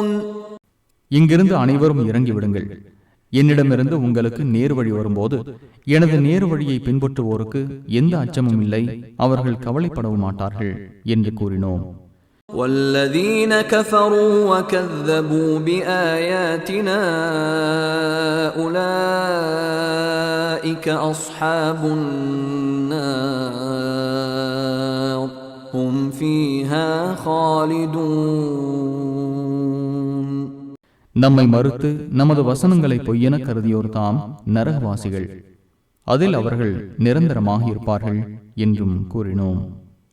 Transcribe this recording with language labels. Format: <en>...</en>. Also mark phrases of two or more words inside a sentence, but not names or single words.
<ta>இங்கிருந்து அனைவரும் இறங்கிவிடுங்கள். என்னிடமிருந்து உங்களுக்கு நேர் வழி வரும்போது எனது நேர் வழியை பின்பற்றுவோருக்கு எந்த அச்சமும் இல்லை, அவர்கள் கவலைப்படவும் மாட்டார்கள் என்று கூறினோம்.</ta> <ar>وَالَّذِينَ كَفَرُوا وَكَذَّبُوا بِآيَاتِنَا أُولَئِكَ أَصْحَابُ النَّارِ هُمْ فِيهَا خَالِدُونَ.</ar> <ta>நம்மை மறுத்து நமது வசனங்களை பொய்யென கருதியோர் தாம் நரகவாசிகள், அதில் அவர்கள் நிரந்தரமாக இருப்பார்கள் என்றும் கூறினோம்.</ta>